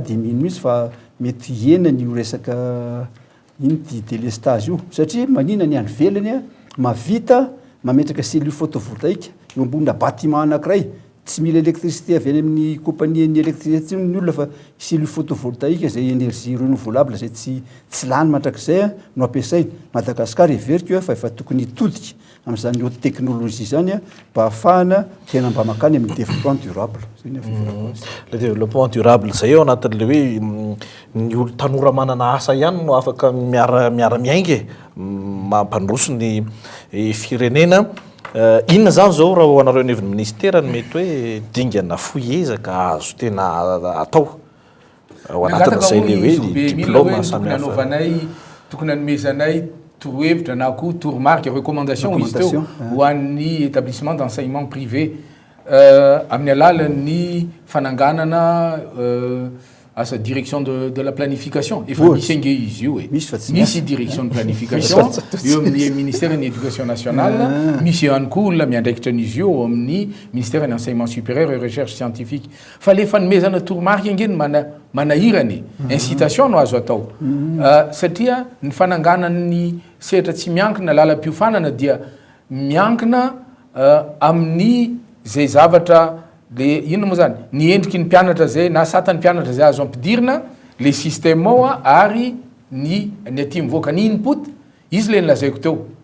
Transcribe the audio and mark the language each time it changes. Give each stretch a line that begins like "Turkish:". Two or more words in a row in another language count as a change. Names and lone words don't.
Malagasy: de mino mihitsy fa mety henany io resaka iny ty délestage io satria manina ny any ivelany mavita mametraka
French: cellule photovoltaïque
Malagasy: eo ambonina bâtiment anankiray tsy mila électricité avy any amin'ny compagnie ny électricité ny olona fa
French: cellule photovoltaïque
Malagasy: zay
French: énergie renouvelable
Malagasy: zay tsy lany mandrakizay no ampiasaina Madagascar everiko fa efa tokony hitodika amin'izany
French: haute technologie
Malagasy: zany mba ahafahana tena mba makany amin'ny
French: développement durable le développement durable
Malagasy: zay eo anatin'le hoe ny olo tanora manana asa ihany no afaka miara-miaingy mampandroso ny firenena inona zany zao raha ho anareo neviny ministera ny mety hoe dingana foiezaka azo tena atao ao anatin'izay le hoe diplôme samy anaovanay tokony anomezanay torohevitra na koa toromarika recommandation izy teo ho an'ny
French: établissement d'enseignement privé
Malagasy: amin'ny alalan'ny fananganana asa
French: direction de la planification
Malagasy: efa misy ange izy io misy
French: direction de planification
Malagasy: eo amin'ny ministère ny
French: éducation nationale
Malagasy: misy ihany koa olona miandraikitra an'izy io amin'ny ministère ny
French: enseignement supérieur et recherche scientifique
Malagasy: fa le fanomezana toromarika angeny manahirany incitation no azo atao satria ny fananganan'ny sehatra tsy miankina lalam-piofanana dia miankina amin'ny zay zavatra le inona moa zany ny endriky ny mpianatra zay na satan'ny mpianatra zay azo ampidirina
French: le système
Malagasy: ao ary ny aty mivoaka ny input izy le nilazaiko teo